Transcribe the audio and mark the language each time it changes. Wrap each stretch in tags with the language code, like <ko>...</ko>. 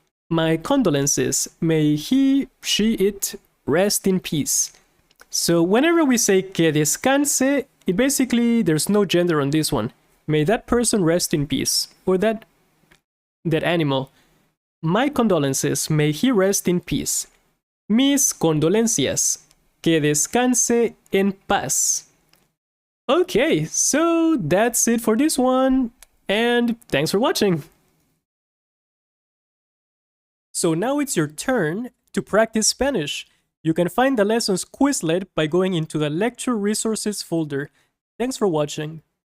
<en>My condolences, may he, she, it rest in peace. So whenever we say que descanse, it basically, there's no gender on this one. May that person rest in peace, or that animal. My condolences, may he rest in peace.</en> <es>Mis condolencias, que descanse en paz.</es> <en>Okay, so that's it for this one, and thanks for watching. So now it's your turn to practice Spanish. You can find the lessons Quizlet by going into the lecture resources folder. Thanks for watching.</en>